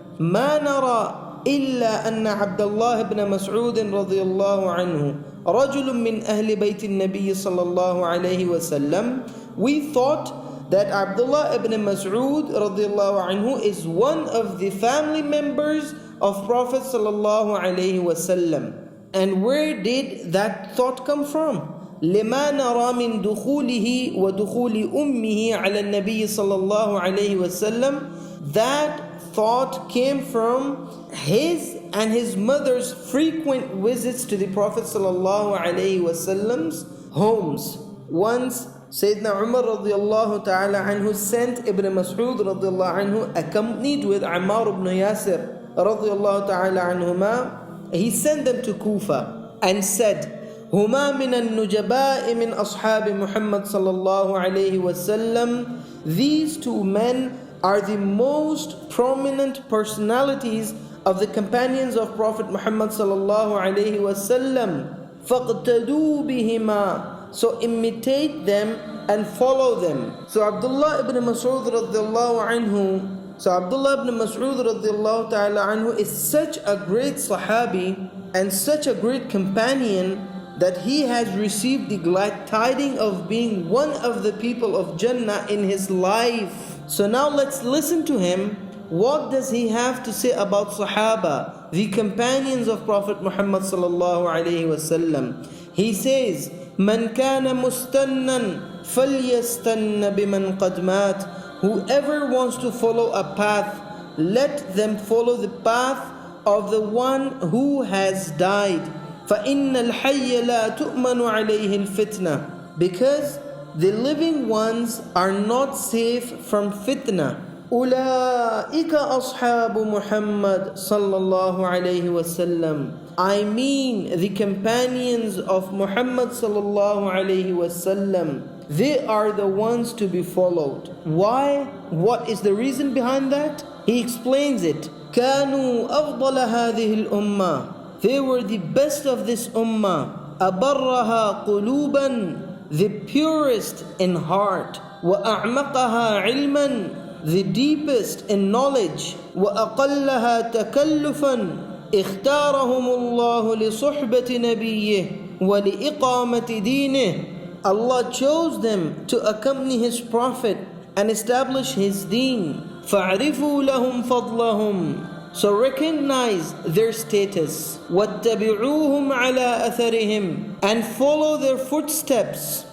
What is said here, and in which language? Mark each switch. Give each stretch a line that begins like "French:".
Arabic: مَا نَرَى إِلَّا أَنَّ عَبْدَ اللَّهِ بْنَ مَسْعُودٍ رَضِيَ اللَّهُ عَنْهُ رَجُلٌ مِّنْ أَهْلِ بَيْتِ النَّبِيِّ صَلَّى اللَّهُ عَلَيْهِ وَسَلَّمَ.
English: We thought that Abdullah ibn Mas'ud radiallahu anhu is one of the family members of Prophet sallallahu alaihi wasallam. And where did that thought come from?
Arabic: لما نرى من دخوله ودخول أمه على النبي صلى الله عليه وسلم.
English: That thought came from his and his mother's frequent visits to the Prophet sallallahu alaihi wasallam's homes. Once Sayyidina Umar radiallahu ta'ala anhu sent Ibn Mas'ud radiallahu anhu accompanied with Ammar ibn Yasir radiallahu ta'ala anhuma. He sent them to Kufa and said,
Arabic: هما من النجباء من أصحاب محمد صلى الله عليه وسلم.
English: These two men are the most prominent personalities of the companions of Prophet Muhammad صلى الله عليه وسلم.
Arabic: فاقتدوا بهما,
English: so imitate them and follow them. So Abdullah ibn Mas'ud radiallahu anhu Abdullah ibn Mas'ud radiallahu ta'ala anhu is such a great Sahabi and such a great companion that he has received the glad tidings of being one of the people of Jannah in his life. So now let's listen to him. What does he have to say about Sahaba, the companions of Prophet Muhammad sallallahu alaihi wasallam? He says,
Arabic: مَنْ كَانَ مُسْتَنًّا فَلْيَسْتَنَّ بِمَنْ قَدْ مَاتَ.
English: Whoever wants to follow a path, let them follow the path of the one who has died.
Arabic: فَإِنَّ الْحَيَّ لَا تُؤْمَنُ عَلَيْهِ الْفِتْنَةِ.
English: Because the living ones are not safe from fitna.
Arabic: أولئك أصحاب محمد صلى الله عليه وسلم.
English: I mean the companions of Muhammad صلى الله عليه وسلم. They are the ones to be followed. Why? What is the reason behind that? He explains it.
Arabic: كانوا أفضل هذه الأمة.
English: They were the best of this ummah.
Arabic: أبرها قلوبا.
English: The purest in heart.
Arabic: وأعمقها علما.
English: The deepest in knowledge.
Arabic: وأقلها تكلفا. اختارهم الله لصحبة نبيه ولإقامة دينه.
English: Allah chose them to accompany His Prophet and establish His deen.
Arabic: فَاعْرِفُوا لَهُمْ فَضْلَهُمْ.
English: So recognize their status.
Arabic: وَاتَّبِعُوهُمْ عَلَىٰ أَثَرِهِمْ.
English: And follow their footsteps.